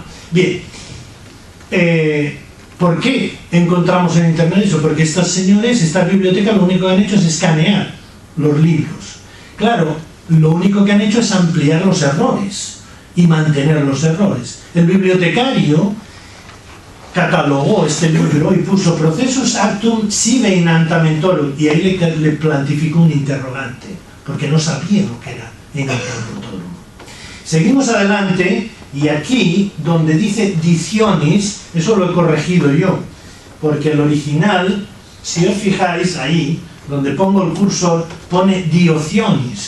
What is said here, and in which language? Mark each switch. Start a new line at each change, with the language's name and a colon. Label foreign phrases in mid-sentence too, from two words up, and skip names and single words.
Spanish: Bien, ¿por qué encontramos en internet eso? Porque estos señores, estas bibliotecas, lo único que han hecho es escanear los libros. Claro, lo único que han hecho es ampliar los errores y mantener los errores. El bibliotecario catalogó este libro y puso
Latin: procesus actum sive in antamentorum,
Spanish: y ahí le plantificó un interrogante, porque no sabía lo que era
Latin: in antamentorum.
Spanish: Seguimos adelante, y aquí, donde dice dicionis, eso lo he corregido yo, porque el original, si os fijáis ahí, donde pongo el cursor, pone diocionis.